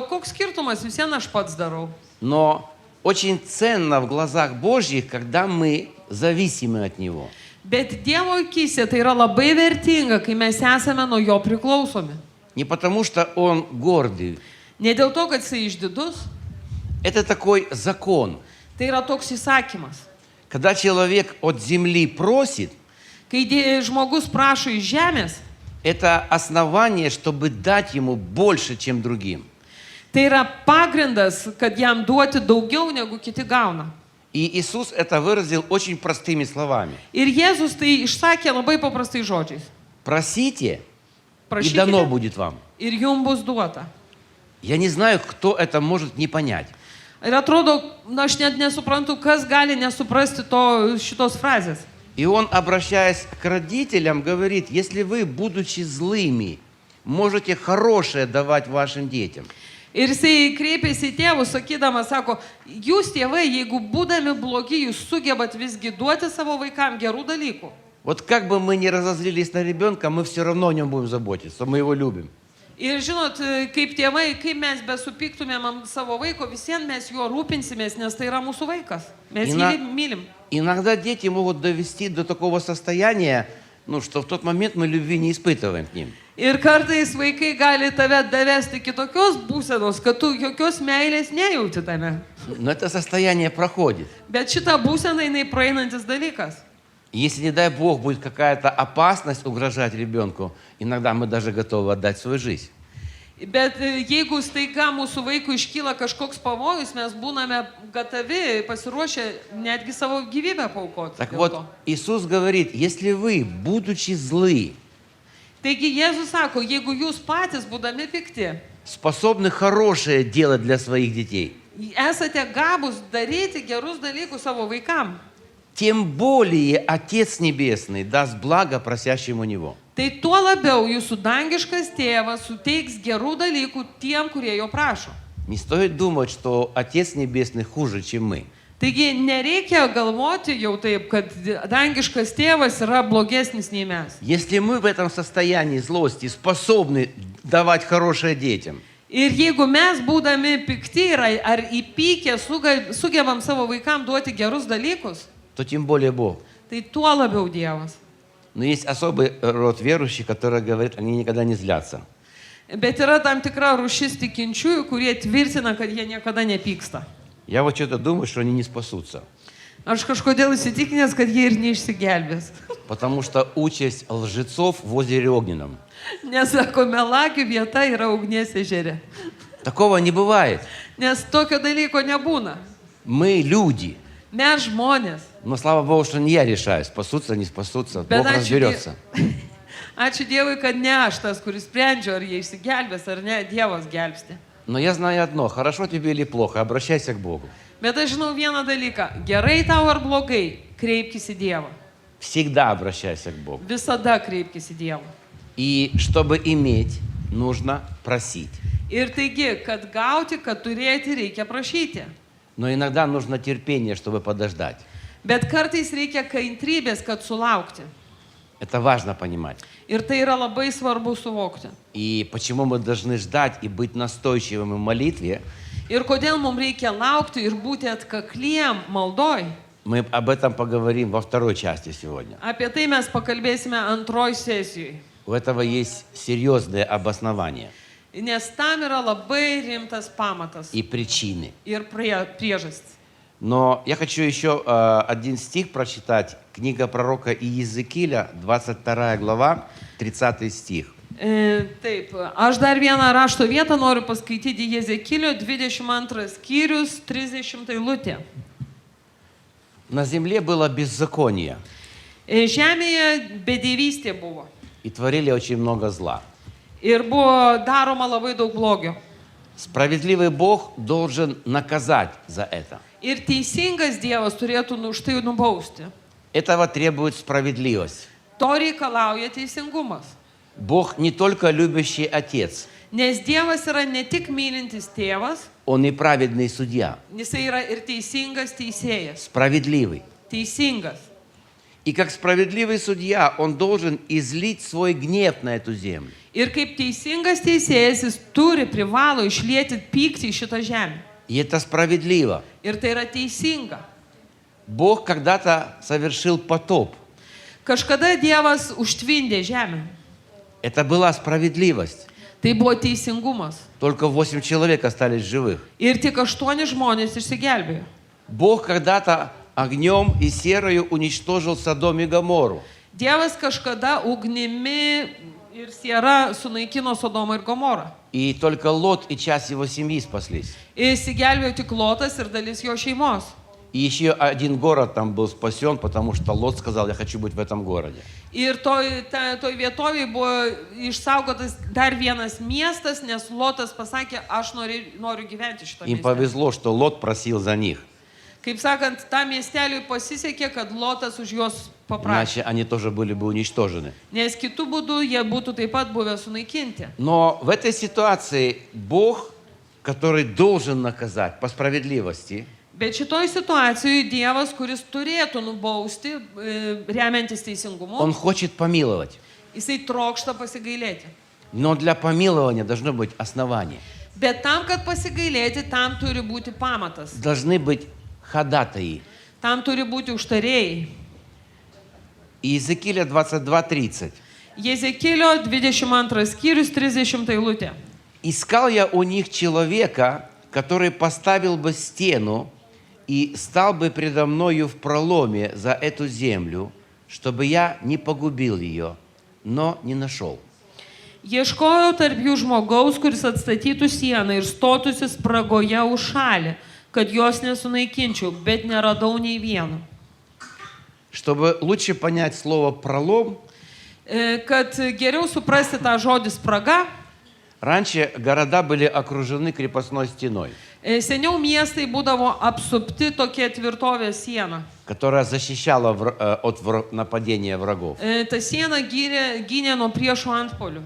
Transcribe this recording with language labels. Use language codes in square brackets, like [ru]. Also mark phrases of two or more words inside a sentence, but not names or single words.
[lt] Atrodo, koks skirtumas, visieną aš pats darau. [ru] Но очень ценно в глазах Божьих, когда мы зависимы от Него. [lt] Bet Dievo akise tai yra labai vertinga, kai mes esame nuo jo priklausomi. [ru] Не потому, что Он гордый. [lt] Ne dėl to, kad jisai išdidus, [ru] Это такой закон. [lt] tai yra toks įsakymas. [ru] Когда человек от земли просит, [lt] Kai žmogus prašo iš žemės, [ru] это основание, чтобы дать ему больше, чем другим. [lt] tai yra pagrindas, kad jam duoti daugiau negu kiti gauna. [ru] И Иисус это выразил очень простыми словами. [lt] Ir Jėzus tai išsakė labai paprastais žodžiais. [ru] Просите, и дано [lt] Prašykite [ru] будет вам. [lt] ir jums bus duota. [ru] Я не знаю, кто это может не понять. [lt] Ir atrodo, aš net nesuprantu, kas gali nesuprasti šitos frazės. [ru] И он, обращаясь к родителям, говорит, если вы, будучи злыми, можете хорошее давать вашим детям, [lt] Ir jisai kreipėsi į tėvus, sakydamas, sako, jūs tėvai, jeigu būdami blogi, jūs sugebat visgi duoti savo vaikam gerų dalykų. [ru] вот как бы мы ни разозлились на ребенка, мы все равно о нем будем заботиться, мы его любим. [lt] Ir žinot, kaip tėvai, kaip mes besupyktumėm ant savo vaiko, visiems mes juo rūpinsimės, nes tai yra mūsų vaikas. Mes Ina- jį mylim. [ru] Иногда дети могут довести до такого состояния, что в тот момент мы любви не испытываем к ним. [lt] Ir kartais vaikai gali tave davesti kitokios būsenos, kad tu jokios meilės nejauti tame. [ru] Но это состояние проходит. [lt] Bet šita būsena, jinai praeinantis dalykas. [ru] И если, не дай Бог, будет какая-то опасность угрожать ребенку, иногда мы даже готовы отдать свою жизнь. [lt] Bet jeigu staiga mūsų vaikui iškyla kažkoks pavojus, mes būname gatavi, pasiruošę netgi savo gyvybę paaukoti. [ru] Так [lt] dėl [ru] вот, [lt] to. [ru] Иисус говорит, если вы, будучи злы, [lt] Taigi Jėzus sako, jeigu jūs patys, būdami pikti, [ru] способны хорошее делать для своих детей, [lt] esate gabus daryti gerus dalykus savo vaikam, [ru] тем более Отец Небесный даст благо просящему Него. [lt] tai tuo labiau jūsų dangiškas tėvas suteiks gerų dalykų tiem, kurie jo prašo. [ru] Не стоит думать, что Отец Небесный хуже, чем мы. [lt] Taigi nereikia galvoti jau taip, kad dangiškas tėvas yra blogesnis nei mes. [ru] Если мы в этом состоянии злости способны давать хорошее детям, [lt] Ir jeigu mes, būdami pikti ar įpykę, sugebam savo vaikam duoti gerus dalykus, [ru] то тем более Бог. [lt] tai tuo labiau Dievas. [ru] Но есть особый род верующих, которые говорят, они никогда не злятся. [lt] Bet yra tam tikra rūšis tikinčiųjų, kurie tvirtina, kad jie niekada nepyksta. [ru] Я вот что-то думаю, что они не спасутся. [lt] Aš kažkodėl įsitikinęs, kad jie ir neišsigelbės. [ru] Потому что участь лжецов в озере Огненном. [lt] Nes, sako, melagių vieta yra ugnies ežere. [ru] Такого не бывает. [lt] Nes tokio dalyko nebūna. [ru] Мы люди. [lt] Mes žmonės. [ru] Но слава Богу, что не я решаю, спасутся, не спасутся. [lt] Bet [ru] Бог разберется. [lt] Ačiū Dievui, kad ne aš tas, kuris sprendžia, ar jie išsigelbės, ar ne, Dievas gelbsti. [ru] Но я знаю одно, хорошо тебе или плохо, обращайся к Богу. [lt] Bet aš žinau vieną dalyką. Gerai tau ar blogai, kreipkis į Dievą. [ru] Всегда обращайся к Богу. [lt] Visada kreipkis į Dievą. [ru] И чтобы иметь, нужно просить. [lt] Ir taigi, kad gauti, kad turėti, reikia prašyti. [ru] Но иногда нужно терпение, чтобы подождать. [lt] Bet kartais reikia kantrybės, kad sulaukti. [ru] Это важно понимать. [lt] Ir tai yra labai svarbu suvokti. [ru] И почему мы должны ждать и быть настойчивыми в молитве, [lt] Ir kodėl mums reikia laukti ir būti atkakliem maldoj. [ru] мы об этом поговорим во второй части сегодня. [lt] Apie tai mes pakalbėsime antroj sesijoj. [ru] У этого есть серьезное обоснование [lt] Nes tam yra labai rimtas pamatas [ru] и причины. [lt] ir priežastis. [ru] Но я хочу еще один стих прочитать. Книга пророка Иезекииля, 22 глава, 30 стих. [lt] Taip, aš dar vieną rašto vietą noriu paskaityti Jezekilio 22 skyrius 30 eilutė. [ru] На земле было беззаконие, [lt] Žemėje bedėvystė buvo [ru] и творили очень много зла. [lt] ir buvo daroma labai daug blogio. [ru] Справедливый Бог должен наказать за это. [lt] Ir teisingas Dievas turėtų už tai nubausti. [ru] Этого требует справедливость. [lt] To reikalauja teisingumas. [ru] Бог не только любящий Отец, [lt] Nes Dievas yra ne tik mylintis tėvas, [ru] Он и праведный судья, [lt] jisai yra ir teisingas teisėjas. [ru] справедливый. [lt] Teisingas. [ru] И как справедливый судья, Он должен излить свой гнев на эту землю. [lt] Ir kaip teisingas teisėjas, jis privalo išlieti pyktį į šitą žemę. [ru] И это справедливо. [lt] Ir tai yra teisinga. [ru] Бог когда-то совершил потоп. [lt] Kažkada Dievas užtvindė žemę. [ru] Это была справедливость. [lt] Tai buvo teisingumas. [ru] Только 8 человек остались живых. [lt] Ir tik 8 žmonės išsigelbėjo. [ru] Бог когда-то огнем и серою уничтожил Содом и Гоморру. [lt] Dievas kažkada ugnimi ir siera sunaikino Sodomą ir Gomorą. [ru] И только Лот и часть его семьи спаслись. [lt] Įsigelbėjo tik Lotas ir dalis jo šeimos. [ru] И еще один город там был спасен, потому что Лот сказал, я хочу быть в этом городе. [lt] Ir toj vietovėje buvo išsaugotas dar vienas miestas, nes Lotas pasakė, aš noriu gyventi šitą [ru] Им [lt] miestą. [ru] повезло, что Лот просил за них. [lt] Kaip sakant, tam miesteliui pasisekė, kad Lotas už juos paprašė. [ru] Иначе они тоже были бы уничтожены. [lt] Nes kitų būdų jie būtų taip pat buvę sunaikinti. [ru] Но в этой ситуации Бог, который должен наказать по справедливости, [lt] Bet šitoj situacijoje Dievas, kuris turėtų nubausti, remiantis teisingumu, [ru] Он хочет помиловать. [lt] jisai trokšta pasigailėti. [ru] Но для помилования должно быть основание. [lt] Bet tam, kad pasigailėti, tam turi būti pamatas. [ru] Должны быть ходатаи. [lt] Tam turi būti užtarėjai. [ru] Иезекииля 22:30. [lt] Jezekėlio 22 skyrius 30 eilutė. [ru] «Искал я у них человека, который поставил бы стену и стал бы предо мною в проломе за эту землю, чтобы я не погубил ее, но не нашел». [lt] Ieškojau tarp jų žmogaus, kuris atstatytų sieną ir stotųsi spragoje už šalį, kad jos nesunaikinčiau, bet neradau nei vieno. [ru] Чтобы лучше понять слово «пролом», [lt] Kad geriau suprasti tą žodį spraga, [ru] раньше города были окружены крепостной стеной, [lt] seniau miestai būdavo apsupti tokia tvirtovė siena. [ru] которая защищала от нападения врагов. [lt] Ta siena gynė nuo priešų antpolių.